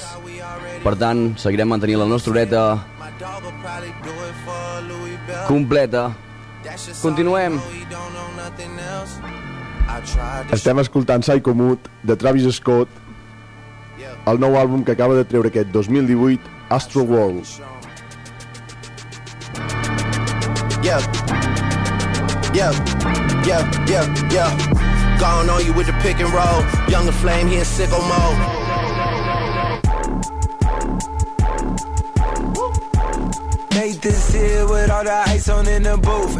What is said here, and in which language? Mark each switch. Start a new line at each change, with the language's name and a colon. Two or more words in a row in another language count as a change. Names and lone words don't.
Catalan: Per tant, seguirem mantenint la nostra horeta completa. Continuem. Estem escoltant Psycho Mood de Travis Scott, el nou àlbum que acaba de treure aquest 2018, Astro World.
English: Gone on you with the pick and roll. Younger flame, he in sicko mode. Made this here with all the ice on in the booth.